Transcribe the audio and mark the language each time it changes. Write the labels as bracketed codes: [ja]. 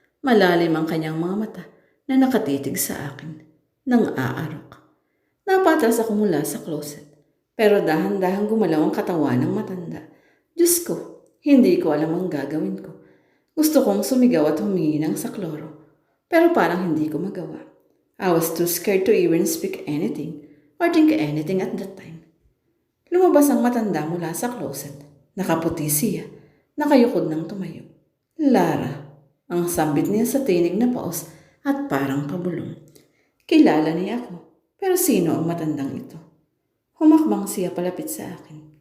[tl] Malalim ang kanyang mga mata na nakatitig sa akin nang aarok. Napatras ako mula sa closet pero dahan-dahan gumalaw ang katawan ng matanda. Diyos ko, hindi ko alam ang gagawin ko. Gusto kong sumigaw at humingi ng sakloro pero parang hindi ko magawa. [en] I was too scared to even speak anything or think anything at that time. [tl] Lumabas ang matanda mula sa closet. Nakaputi siya. Nakayukod ng tumayo. Lara. Ang sambit niya sa tinig na paos at parang pabulong. Kilala niya ako. Pero sino ang matandang ito? Humakbang siya palapit sa akin.